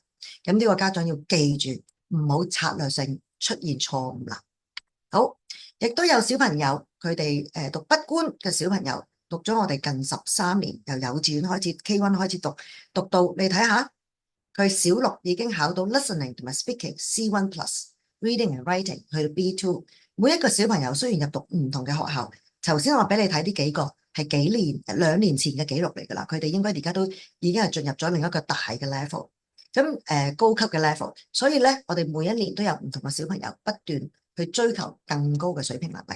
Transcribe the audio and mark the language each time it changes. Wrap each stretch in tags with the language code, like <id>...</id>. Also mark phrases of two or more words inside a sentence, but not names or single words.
<yue>咁呢個家長要記住，唔好策略性出現錯誤啦。好，亦都有小朋友，佢哋讀北官嘅小朋友，讀咗我哋近13年，由幼稚園開始 K1 開始讀到你睇下，佢小6已經考到 listening 同埋 speaking C1 plus，</yue> <en>reading and writing</en> <yue>去到 B2。每一個小朋友雖然入讀唔同嘅學校，頭先我俾你睇呢幾個係2年前嘅記錄嚟㗎啦，佢哋應該而家都已經係進入咗另一個大嘅 level，咁高級嘅 level，所以咧我哋每一年都有唔同嘅小朋友不斷去追求更高嘅水平能力。</yue>